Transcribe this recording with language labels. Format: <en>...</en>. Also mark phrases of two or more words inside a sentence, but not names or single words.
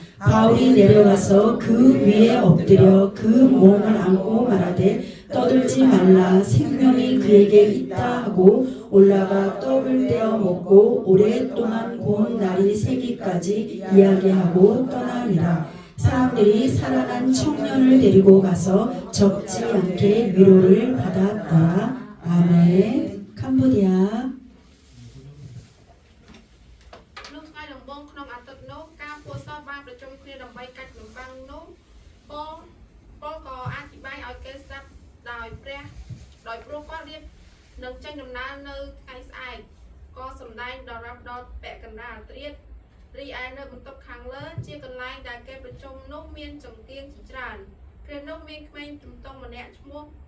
<ko>바울이 내려가서 그 위에 엎드려 그 몸을 안고 말하되 떠들지 말라 생명이 그에게 있다 하고 올라가 떡을 떼어 먹고 오랫동안 고운 날이 새기까지 이야기하고 떠나니라. 사람들이 살아난 청년을 데리고 가서 적지 않게 위로를 받았더라. 아멘. 캄보디아.</ko> <km>នឹងចេញដំណើរនៅថ្ងៃស្អែកក៏សម្ដែងដល់រាប់ដល់ពាក់កណ្ដាលត្រៀតរីឯនៅបន្ទប់ខាងលើជាកន្លែងដែលគេប្រជុំនោះមានចង្កៀងជាច្រើនពេលនោះមានក្មេងជំទង់ម្នាក់ឈ្មោះ</km>